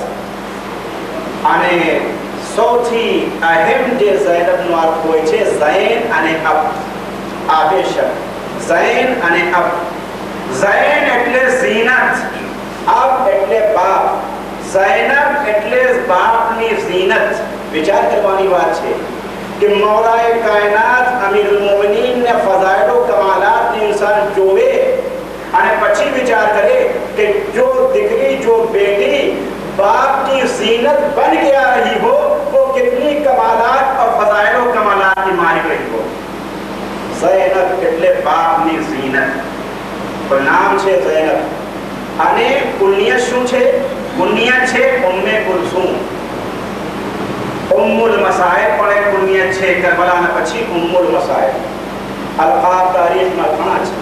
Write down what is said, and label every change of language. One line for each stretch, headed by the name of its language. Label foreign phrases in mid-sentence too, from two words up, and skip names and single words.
Gujarati: અને સૌથી અહેમ જે ઝૈનબનો અર્થ હોય છે ઝૈન અને અબ. આબેશક ઝૈન અને અબ. ઝૈન એટલે ઝીનત, અબ એટલે બાપ. ઝૈનબ એટલે બાપની ઝીનત. વિચાર કરવાની વાત છે
Urdu: کہ مولا کائنات امیر المومنین نے فضائل و کمالات نے انسان جوے
Gujarati: અને પછી વિચાર કરે
Urdu: کہ جو دکری جو بیٹی باپ کی زینت بن کے آ رہی ہو وہ کتنی کمالات اور فضائل و کمالات کی مالک رہی ہو.
Gujarati: زینب એટલે બાપની زینت. તો નામ છે زینب અને કુનિયત શું છે? કુનિયત છે ઉમ્મે કુલસુમ. ઉમ્મુલ મસાઇબ પણ એક કુનિયત છે. કરબલાના પછી ઉમ્મુલ મસાઇબ. અલકાબ તારીખમાં ઘણા છે.